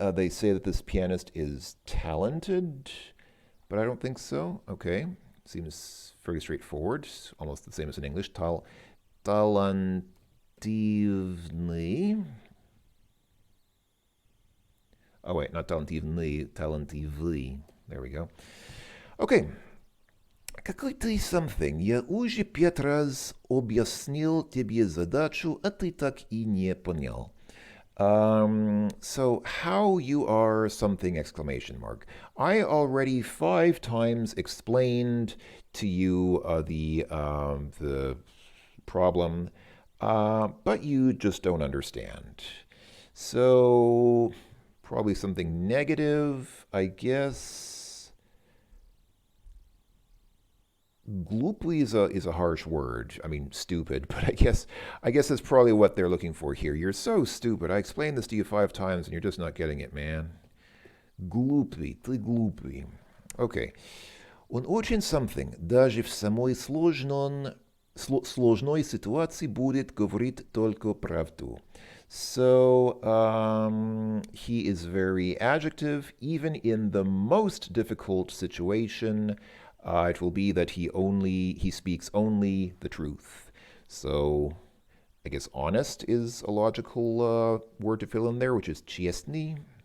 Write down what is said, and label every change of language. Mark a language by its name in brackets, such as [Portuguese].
[English] They say that this pianist is talented, but I don't think so. Okay, seems fairly straightforward. Almost the same as in English. Talentивный. Oh wait, not talentивный, talentивый. There we go. Okay. [Russian] Какой ты [English] something? [Russian] Я уже 5 раз объяснил тебе задачу, а ты так и не понял. [English] So how you are something exclamation mark. I already 5 times explained to you the problem, but you just don't understand. So probably something negative, I guess. Gluply is a harsh word. I mean, stupid, but I guess that's probably what they're looking for here. You're so stupid. I explained this to you 5 times and you're just not getting it, man. [Russian] Глупый, ты глупый. [English] Okay. [Russian] Он очень [English] something. [Russian] Даже в самой сложной ситуации будет говорить только правду. [English] So he is very adjective, even in the most difficult situation. It will be that he speaks only the truth. So I guess honest is a logical word to fill in there, which is честный.